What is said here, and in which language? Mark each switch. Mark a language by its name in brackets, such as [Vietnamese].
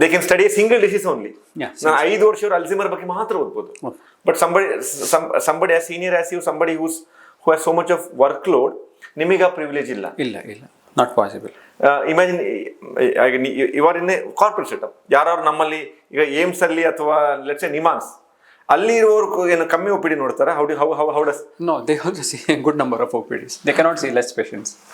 [English] They can study a single disease only. Yeah. [Kannada] 5 ವರ್ಷ Alzheimer ಬಗ್ಗೆ ಮಾತ್ರ ಓದ್ಬೋದು. [English] But somebody as senior as you, somebody who has so much of workload, [Kannada] ನಿಮಗೆ ಆ privilege ಇಲ್ಲ. [English] Not possible. Imagine you are in a corporate setup. [Kannada] ಯಾರು ನಮ್ಮಲ್ಲಿ ಈಗ ಏಮ್ಸ್ ಅಲ್ಲಿ ಅಥವಾ ಲೆಟ್ಸ್ ಸೇ ನಿಮಾನ್ಸ್ ಅಲ್ಲಿ ಇರೋರು ಏನು ಕಮ್ಮಿ OPD ನೋಡ್ತಾರೆ? [English] How does? No, they also see a good number of OPDs. They cannot see less patients.